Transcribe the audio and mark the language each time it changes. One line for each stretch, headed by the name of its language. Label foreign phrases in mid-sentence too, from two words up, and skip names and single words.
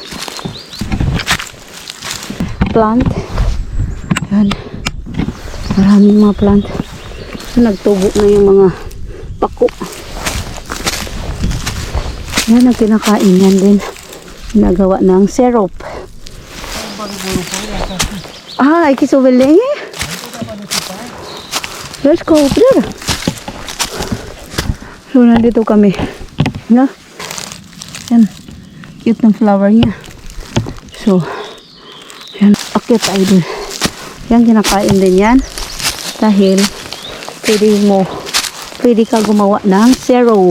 Filipino: Yan. Maraming mga plant. Nagtubo na yung mga pako. Yan ang kinakain yan din. Nagawa ng syrup.
Swedish: Ah, iki så väl länge.
English: Let's go up there. So,
Filipino: nandito kami. No? Yan. Cute ng flower niya. So, yan, akyat tayo dun. Yan, kinakain din yan. Dahil, pwede ka gumawa ng syrup.